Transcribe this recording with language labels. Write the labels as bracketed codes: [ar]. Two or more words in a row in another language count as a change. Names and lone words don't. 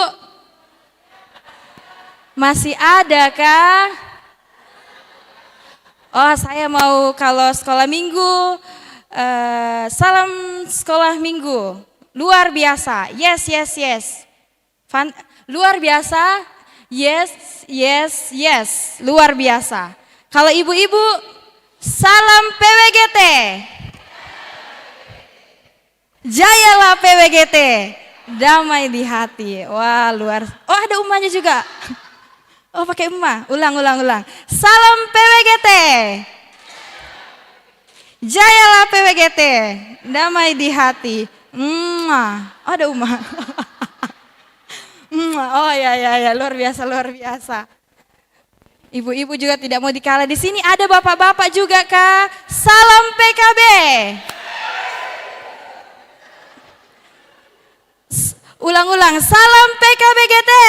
[id] Masih adakah? Oh, saya mau kalau sekolah minggu, salam sekolah minggu, luar biasa, [en] yes, yes, yes. [id] Luar biasa, [en] yes, yes, yes, [id] luar biasa. Kalau ibu-ibu, salam PWGT. Jayalah PWGT, damai di hati. Wah, luar. Oh, ada umahnya juga. Oh, pakai umah. Ulang. Salam PWGT. Jayalah PWGT, damai di hati. Oh, ada umah. Oh ya, luar biasa. Ibu-ibu juga tidak mau dikalah. Di sini ada bapak-bapak juga kah? Salam PKB. Ulang, salam PKBGT.